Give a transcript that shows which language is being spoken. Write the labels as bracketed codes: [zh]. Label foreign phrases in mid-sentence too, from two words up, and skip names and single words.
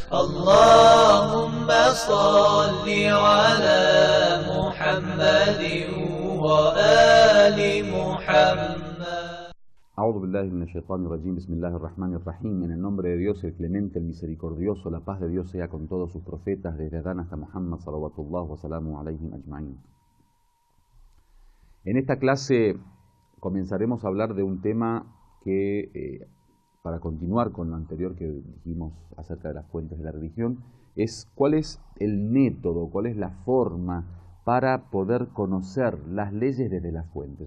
[ar] اللهم صل على محمد وآل محمد. أعوذ بالله من الشيطان الرجيم. بسم الله الرحمن الرحيم. [es] En el nombre de Dios, el clemente, el misericordioso, la paz de Dios sea con todos sus profetas, desde Adán hasta Muhammad, [ar] صلوات الله وسلامه عليهم أجمعين. [es] En esta clase comenzaremos a hablar de un tema que, para continuar con lo anterior que dijimos acerca de las fuentes de la religión, es cuál es el método, cuál es la forma para poder conocer las leyes desde las fuentes.